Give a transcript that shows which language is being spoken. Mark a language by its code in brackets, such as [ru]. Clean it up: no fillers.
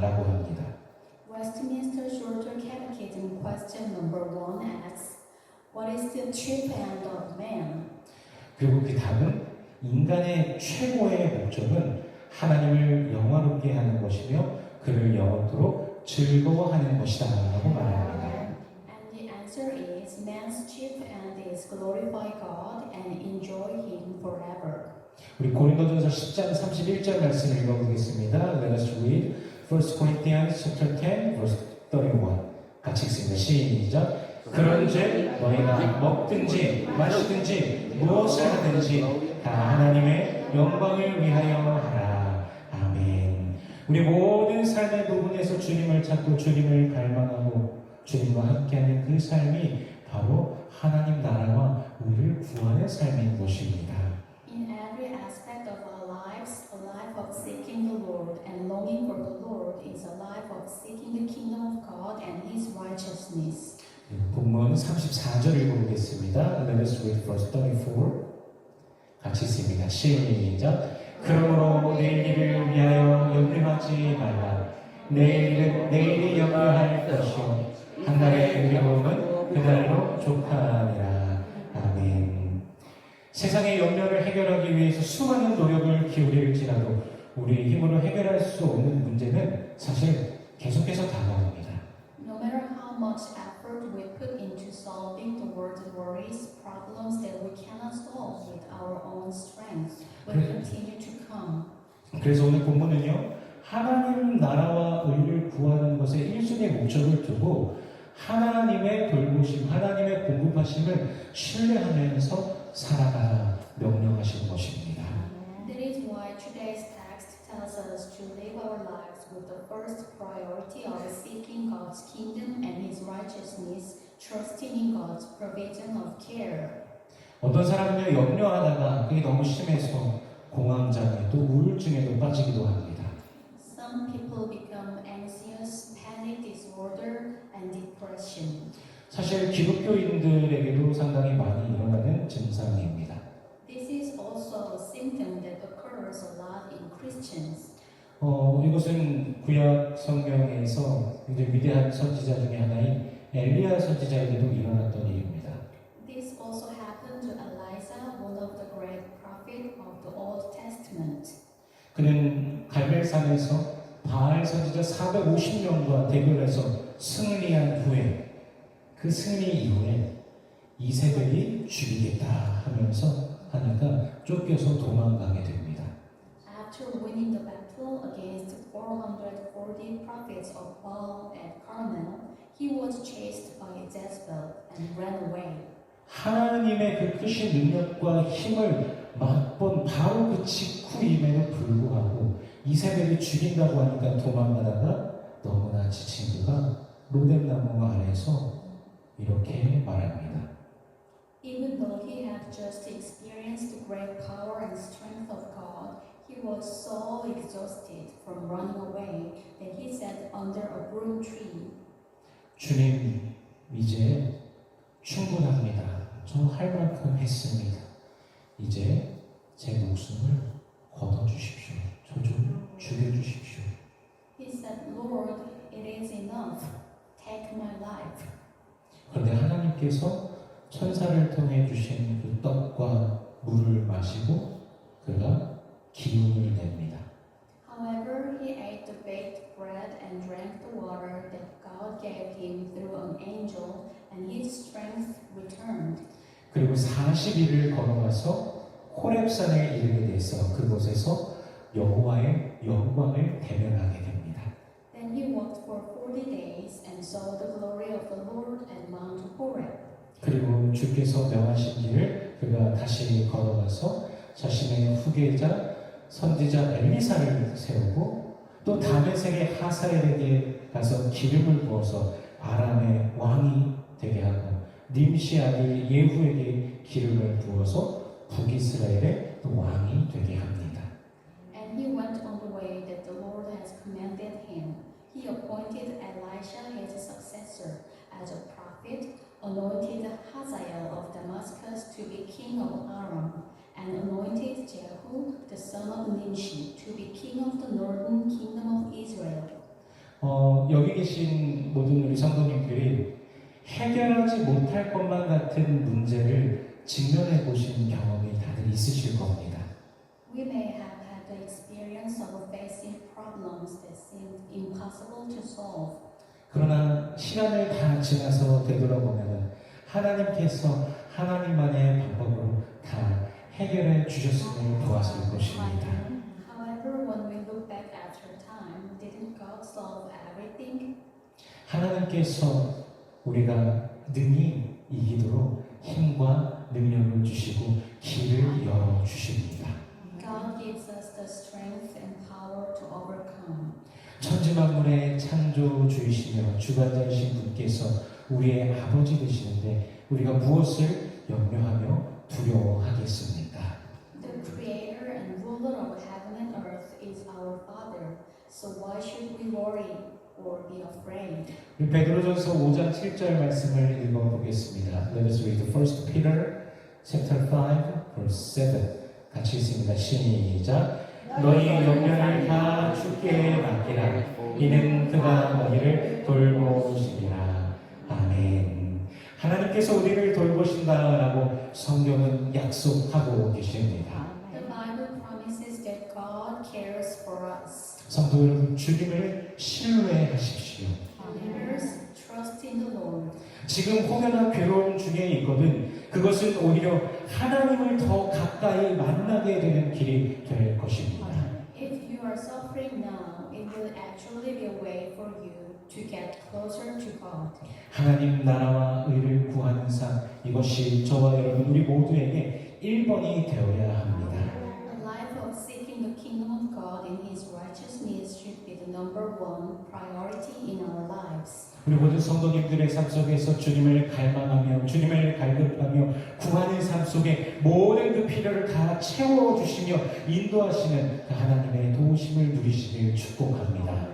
[ko] 라고 합니다. [en] Westminster Shorter Catechism question number 1 asks, what is the chief end of man? [ko] 그리고 그 답은 인간의 최고의 목적은 하나님을 영화롭게 하는 것이며 그를 영원토록 즐거워하는 것이다 라고 말합니다. [en] And the answer is, man's chief end is glorify God and enjoy Him forever. [ko] 우리 고린도전서 10장 31절 말씀을 읽어보겠습니다. [en] Let us read 1 Corinthians chapter 10 verse 31. [ko] 같이 읽습니다. 시작. 그런즉 너희가 먹든지 마시든지 무엇을 하든지 다 하나님의 영광을 위하여 하라. 아멘. 우리 모든 삶의 부분에서 주님을 찾고 주님을 갈망하고 주님과 함께하는 그 삶이 바로 하나님 나라와 의를 구하는 삶인 것입니다. [en] In every aspect of our lives, a life of seeking the Lord and longing for the Lord is a life of seeking the kingdom of God and His righteousness. [ko] 본문 34절 읽어보겠습니다. [en] Let us read verse 34. [ko] 같이 읽습니다. 시작. 그러므로 내일 일을 위하여 염려하지 말라. 내일이 염려할 것이요 한날의 의로움은 그날로 족하니라. 아멘. 세상의 염려를 해결하기 위해서 수많은 노력을 기울일지라도 우리의 힘으로 해결할 수 없는 문제는 사실 계속해서 다가옵니다. [en] No matter how much effort we put into solving the world's worries, problems that we cannot solve with our own strength, will continue to come. [ko] 그래서 오늘 본문은요, 하나님 나라와 의를 구하는 것에 1순위 목적을 두고 하나님의 돌보심, 하나님의 공급하심을 신뢰하면서 살아가라 명령하신 것입니다. [en] That is why today's text tells us to live our lives with the first priority of seeking God's kingdom and His righteousness, trusting in God's provision of care. [ko] 어떤 사람은요, 염려하다가 그게 너무 심해서 공황장애 또 우울증에도 빠지기도 합니다. [en] Some people become anxious, panic disorder, and depression. [ko] 사실 기독교인들에게도 상당히 많이 일어나는 증상입니다. [en] This is also a symptom that occurs a lot in Christians. [ko] 이것은 구약 성경에서 이제 위대한 선지자 중에 하나인 엘리야 선지자에게도 일어났던 일입니다. [en] This also happened to Elijah, one of the great prophets of the Old Testament. [ko] 그는 갈멜산에서 바알 선지자 450명과 대결해서 승리한 후에 그 승리 이후에 이세벨이 죽이겠다 하면서 하니까 쫓겨서 도망가게 됩니다. [en] After winning the battle against 440 prophets of Baal at Carmel, he was chased by Jezebel and ran away. [ko] 하나님의 그 크신 능력과 힘을 맛본 바로 그 직후임에도 불구하고 이세벨이 죽인다고 하니까 도망가다가 너무나 지친 그가 로뎀나무 아래에서 이렇게 말합니다. [en] Even though he had just experienced the great power and strength of God, he was so exhausted from running away that he sat under a broom tree. [ko] 주님, 이제 충분합니다. 저 할 만큼 했습니다. 이제 제 목숨을 걷어주십시오. 저 좀 죽여주십시오. [en] He said, Lord, it is enough. Take my life. [ko] 그런데 하나님께서 천사를 통해 주신 그 떡과 물을 마시고 그가 기운을 냅니다. [en] However, he ate the baked bread and drank the water that God gave him through an angel, and his strength returned. [ko] 그리고 40일을 걸어가서 호렙산에 이르게 돼서 그곳에서 여호와의 영광을 대면하게 됩니다. [en] Then he walked for 40 days and saw the glory of the Lord at Mount Horeb. [ko] 그리고 주께서 명하신 길을 그가 다시 걸어가서 자신의 후계자 선지자 엘리사를 세우고 또 다메섹의 하사엘에게 가서 기름을 부어서 아람의 왕이 되게 하고 님시 아들 예후에게 기름을 부어서 북이스라엘의 또 왕이 되게 합니다. [en] And he went on the way that the Lord has commanded him. He appointed Elisha his successor as a prophet, anointed Hazael of Damascus to be king of Aram, and anointed Jehu the son of Nimshi to be king of the northern kingdom of Israel. [ko] 여기 계신 모든 우리 성도님들이 해결하지 못할 것만 같은 문제를 직면해 보신 경험이 다들 있으실 겁니다. [en] We may have had the experience of facing problems that seemed impossible to solve. [ko] 그러나 시간을 다 지나서 되돌아보면 하나님께서 하나님만의 방법으로 다 해결해 주셨음을 보았을 것입니다. [en] However, when we look back after time, didn't God solve everything? [ko] 하나님께서 우리가 능히 이기도록 힘과 능력을 주시고 길을 열어 주십니다. [en] God gives us the strength and power to overcome. [ko] 천지만물의 창조주이시며 주관자이신 분께서 우리의 아버지 되시는데 우리가 무엇을 염려하며 두려워하겠습니까? [en] The creator and ruler of heaven and earth is our Father. So why should we worry or be afraid? [ko] 우리 베드로전서 5장 7절 말씀을 읽어보겠습니다. [en] Let us read 1 Peter chapter 5 verse 7. [ko] 같이 읽습니다. 시작. 너희의 염려를 다 주께 맡기라. 이는 그가 너희를 돌보시리라. 아멘. 하나님께서 우리를 돌보신다라고 성경은 약속하고 계십니다. [en] The Bible promises that God cares for us. [ko] 성도 여러분, 주님을 신뢰하십시오. [en] Believers, trust in the Lord. [ko] 지금 혹여나 괴로움 중에 있거든 그것은 오히려 하나님을 더 가까이 만나게 되는 길이 될 것입니다. [en] If you are suffering now, it will actually be a way for you to get closer to God. [ko] 하나님 나라와 의를 구하는 삶, 이것이 저와 여러분 우리 모두에게 1번이 되어야 합니다. [en] A life of seeking the kingdom of God and His righteousness should be the number one priority in our lives. [ko] 우리 모든 성도님들의 삶 속에서 주님을 갈망하며 주님을 갈급하며 구하는 삶 속에 모든 그 필요를 다 채워주시며 인도하시는 그 하나님의 도우심을 누리시길 축복합니다.